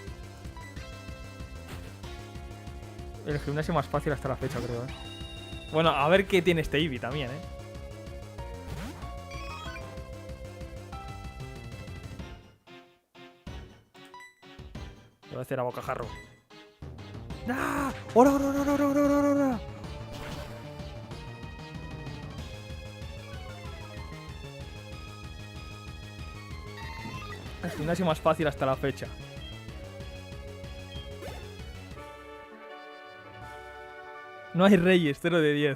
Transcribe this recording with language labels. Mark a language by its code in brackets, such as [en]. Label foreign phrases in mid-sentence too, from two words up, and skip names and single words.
[es] El gimnasio más fácil hasta la fecha, creo, Bueno, a ver qué tiene este Eevee también, Lo voy a hacer a bocajarro. ¡Ah! ¡Ora, ora, ora, ora, ora, ora, ora! El gimnasio más fácil hasta la fecha. No hay reyes, 0 de 10.